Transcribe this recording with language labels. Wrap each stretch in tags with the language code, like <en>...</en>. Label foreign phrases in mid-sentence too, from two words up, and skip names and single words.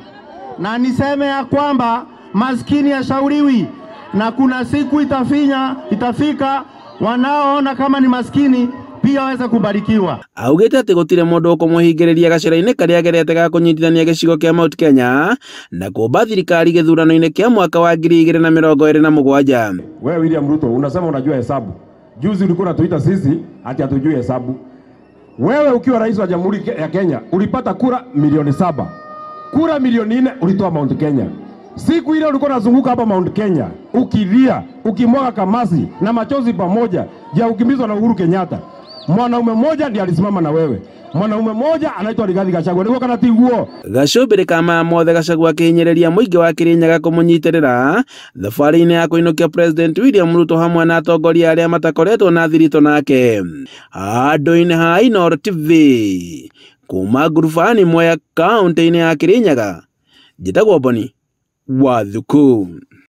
<sw>Na niseme ya kwamba maskini hashauriwi, na kuna siku itafika wanaoona kama ni maskini pia waweza kubarikiwa.</sw> <ki>Augite ati gutire mundu ukumuhingiriria gacira-ini karia agerete ga kunyitithania gicigo kia Mount Kenya na kuomba thirikari githurano-ini kia mwaka wa 2027.</ki> <sw>Wewe William Ruto unasema unajua hesabu. Juzi ulikuwa unatuita sisi ati hatujui hesabu. Wewe ukiwa rais wa Jamhuri ya Kenya ulipata kura milioni 7. Kura milioni 4 ulitoa Mount Kenya. Siku ile ulikuwa unazunguka hapa Mount Kenya ukilia, ukimwaga kamasi na machozi pamoja, ya ukimbizwa na Uhuru Kenyatta. Mwanaume mmoja ndiye alisimama na wewe. Mwanaume mmoja anaitwa Rigathi Gachagua.</sw> <ki>Niko kana tiguo. Gachubiri kama mothe Gachagua kihinyereria muingi wa Kirinyaga kumunyitirira thabari-ini ya kuinukia President William Ruto hamwe na atongoria aria matakoretwo na thirito nake. Andu-ini ha Inooro TV kuma ngurubani Mwea kaunti-ini ya Kirinyaga, njitagwo Boni Wathuku.</ki>